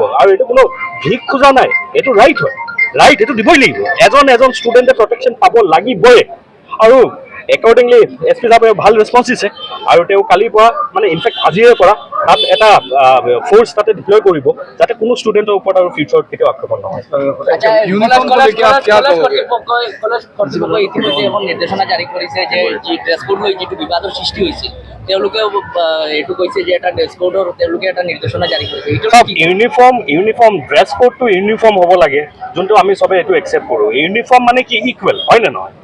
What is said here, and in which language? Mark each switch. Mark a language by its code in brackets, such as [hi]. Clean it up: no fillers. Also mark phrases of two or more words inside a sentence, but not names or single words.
[as] আৰু এইটো কোনো ভিক খোজা নাই, এইটো ৰাইট হয়, এইটো দিবই লাগিব। এজন ষ্টুডেণ্টে প্ৰটেকশ্যন পাব লাগিবই। আৰু একৰ্ডিংলি SP সাহেবে ভাল ৰেছপন্স দিছে আৰু তেওঁ কালিৰ পৰা মানে ইনফেক্ট আজিৰে পৰা তাত এটা ফ'ৰ্চ তাতে ডিপ্লয় কৰিব যাতে কোনো ষ্টুডেণ্টৰ ওপৰত আৰু ফিউচাৰত কেতিয়াও আক্ৰমণ নহয়। আচ্ছা, [hi] यूनिफॉर्म को लेके आप क्या [as] কলেজ [hi] कहोगे? [as] কৰ্তৃপক্ষ ইতিমধ্যে এখন নিৰ্দেশনা জাৰি কৰিছে যে যি [en] dress code [as] লৈ যিটো বিবাদৰ সৃষ্টি হৈছে তেওঁলোকেও এইটো কৈছে যে এটা [en] dress code [as] তেওঁলোকে এটা নিৰ্দেশনা জাৰি কৰিছে। এইটো চব [en] uniform dress [as] কোডটো ইউনিফৰ্ম হ'ব লাগে, যোনটো আমি চবে এইটো একচেপ্ট কৰোঁ। ইউনিফৰ্ম মানে কি ইকুৱেল, হয় নে নহয়?